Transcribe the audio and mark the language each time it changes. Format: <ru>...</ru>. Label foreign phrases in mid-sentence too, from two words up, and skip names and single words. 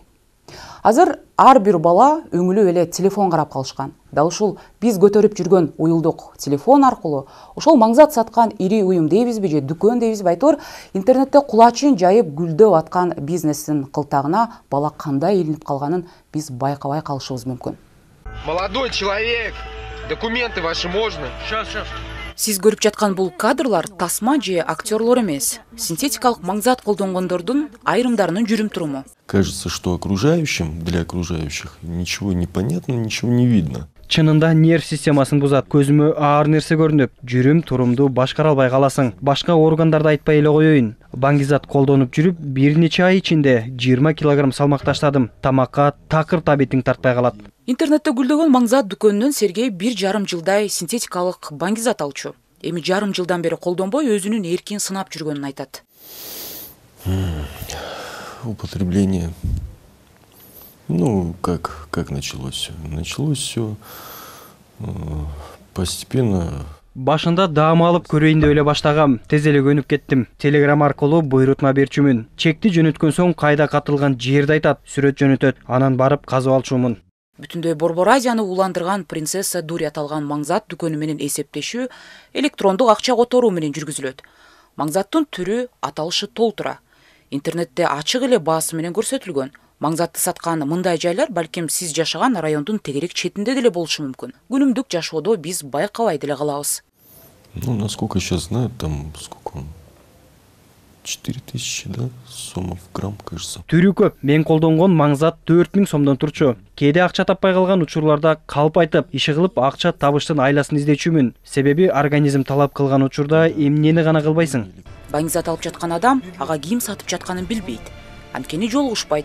<ky>Азыр ар бир бала өңүлүп эле телефон карап калышкан. Дал ушул биз көтөрүп жүргөн уюлдук телефон аркылуу ошол маңзат саткан ири уюм дейбизби же дүкөн дейбизби айтор, интернетте кулачын жайып гүлдөп аткан бизнестин кылтагына бала кандай илинип калганын биз байкабай калышыбыз мүмкүн.</ky> <ru>Молодой человек, документы ваши можно? Сейчас.</ru> <ky>Сиз көрүп жаткан бул кадрлар тасма же актерлор эмес, синтетикалык маңзат колдонгондордун айрымдарынын жүрүм-туруму.</ky> <ru>Кажется, что окружающим, для окружающих ничего не понятно, ничего не видно.</ru> <ky>Чынында нерв системасын бузат, көзүмө аар нерсе көрүнүп, жүрүм-турумду башкара албай каласың. Башка органдарды айтпай эле коеюн. Баңгизат колдонуп жүрүп, бир нече ай ичинде 20 килограмм салмак таштадым. Тамакка такыр табитиң тартпай калат. Интернетте гүлдөгөн маңзат дүкөнүнөн Сергей 1,5 жылдай синтетикалык баңгизат алчу. Эми жарым жылдан бери колдонбой өзүнүн эркин сынап жүргөнүн айтат.</ky> <ru>Употребление. Ну, как началось все? Началось все постепенно.</ru> <ky>Башында даам алып көрөйүн деп эле баштагам. Тез эле көнүп кеттим. Телеграм аркылуу буйрутма берчүмүн. Чекти жөнөткөн соң кайда катылган жерди айтат, сүрөт жөнөтөт. Анан барып казып алчумун. Бүтүндөй Борбор Азияны уландырган принцесса Дури аталган маңзат дүкөнү менен эсептешүү электрондук акча которуу менен жүргүзүлөт. Маңзаттын түрү, аталышы толтура. Интернетте ачык эле баасы менен көрсөтүлгөн. Маңзатты саткан мындай жайлар балким сиз жашаган райондун тегерек четинде деле болушу мүмкүн. Күнүмдүк жашоодо биз байкабай деле калабыз.</ky> <ru>Ну, насколько сейчас знаю, там сколько он? 4000, да, сомов грамм, кажется.</ru> <ky>Түрү көп. Мен колдонгон маңзат 4000 сомдон турчу. Кээде акча таппай калган учурларда калп айтып, иши кылып акча табыштын айласын издечүмүн. Себеби организм талап кылган учурда эмнени гана кылбайсың. Баңгизат алып жаткан адам ага ким сатып жатканын билбейт. Анткени жолугушпайт.</ky>